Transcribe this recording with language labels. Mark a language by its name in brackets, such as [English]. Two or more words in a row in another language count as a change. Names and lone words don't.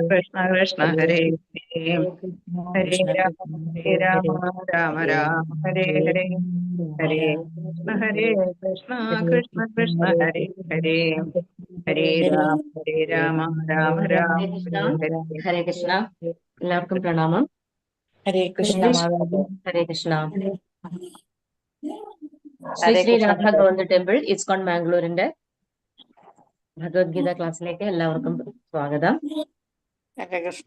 [Sanskrit] കൃഷ്ണ കൃഷ്ണ ഹരേ ഹരേ ഹരേ കൃഷ്ണ രാമ കൃഷ്ണ ഹരേ രാമ രാമ രാമ ഹരേ ഹരേ ഹരേ കൃഷ്ണ കൃഷ്ണ കൃഷ്ണ ഹരേ ഹരേ ഹരേ രാമ രാമ രാമ ഹരേ ഹരേ കൃഷ്ണ ഹരേ ഹരേ കൃഷ്ണ [Malayalam] എല്ലാവർക്കും പ്രണാമം. [Sanskrit] ഹരേ കൃഷ്ണ മാതാജി ഹരേ കൃഷ്ണ. ശ്രീ ഹരേ ശ്രീ കൃഷ്ണ [Malayalam] രാധ ഗോവിന്ദ ടെമ്പിൾ ഇസ്കോൺ മാംഗ്ലൂരിന്റെ ഭഗവത്ഗീത ക്ലാസ്സിലേക്ക് എല്ലാവർക്കും സ്വാഗതം. [Sanskrit] ഹരേ കൃഷ്ണ.